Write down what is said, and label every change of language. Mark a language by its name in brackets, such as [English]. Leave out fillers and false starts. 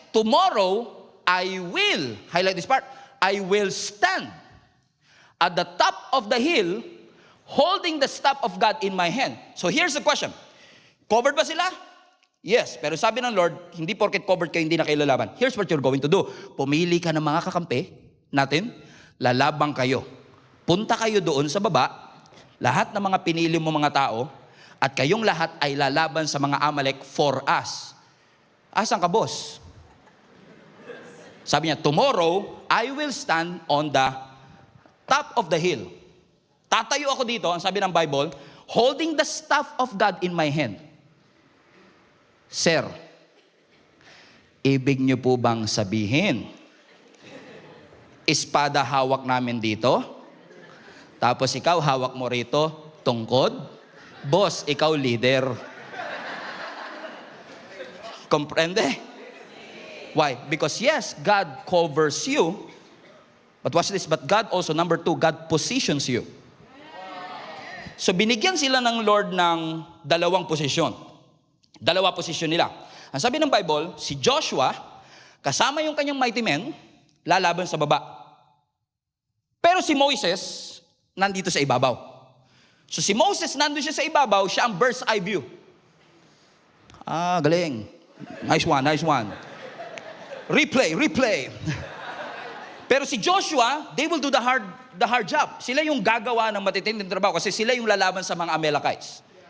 [English] Tomorrow, I will, highlight this part, I will stand at the top of the hill holding the staff of God in my hand. So here's the question. [Filipino] Covered ba sila? [English] Yes. [Filipino] Pero sabi ng Lord, hindi porket covered kayo, hindi na kayo lalaban. [English] Here's what you're going to do. [Filipino] Pumili ka ng mga kakampi natin, lalabang kayo. Punta kayo doon sa baba, lahat ng mga pinili mo mga tao, at kayong lahat ay lalaban sa mga Amalek for us. Asan ka, boss? Sabi niya, [English] tomorrow, I will stand on the top of the hill. [Filipino] Tatayo ako dito, ang sabi ng Bible, [English] holding the staff of God in my hand. [Filipino] Sir, ibig niyo po bang sabihin, espada hawak namin dito, tapos ikaw hawak mo rito, tungkod? Boss, ikaw leader. [English] Comprende? Why? Because yes, God covers you, But watch this, but God also, number 2, God positions you. [Filipino] So binigyan sila ng Lord ng dalawang posisyon. Dalawa posisyon nila. Ang sabi ng Bible, si Joshua, kasama yung kanyang mighty men, lalaban sa baba. Pero si Moses, nandito sa ibabaw. So si Moses, nandun siya sa ibabaw, siya ang bird's eye view. [English] Galing. Nice one. Replay. Pero si Joshua, they will do the hard job. [Filipino] Sila yung gagawa ng matitinding trabaho kasi sila yung lalaban sa mga Amalekites.